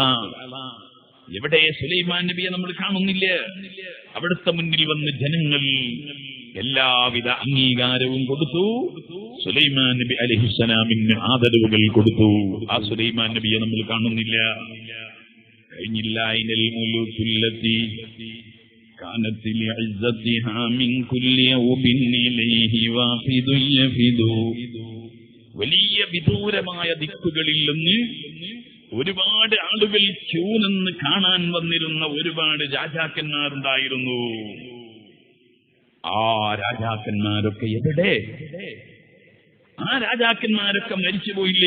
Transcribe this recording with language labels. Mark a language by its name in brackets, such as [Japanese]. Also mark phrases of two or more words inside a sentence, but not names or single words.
[Malayalam] എവിടെ സുലൈമാൻ നബിയെ നമ്മൾ കാണുന്നില്ല? അവിടുത്തെ മുന്നിൽ വന്ന് ജനങ്ങൾ എല്ലാവിധ അംഗീകാരവും കൊടുത്തു. സുലൈമാൻ നബി അലൈഹിസ്സലാമിന് ആദരവുകൾ കൊടുത്തു. ആ സുലൈമാൻ നബിയെ നമ്മൾ കാണുന്നില്ല. കഴിഞ്ഞില്ല. [Arabic] إن الملوك التي كانت لعزتها من كل يوم إليه وافد يفد. [Malayalam] വലിയ വിദൂരമായ ദിക്കുകളിൽ നിന്ന് ഒരുപാട് ആളുകൾ ക്യൂ നിന്ന് കാണാൻ വന്നിരുന്ന ഒരുപാട് രാജാക്കന്മാരുണ്ടായിരുന്നു. ആ രാജാക്കന്മാരൊക്കെ എവിടെ? ആ രാജാക്കന്മാരൊക്കെ മരിച്ചുപോയില്ലേ?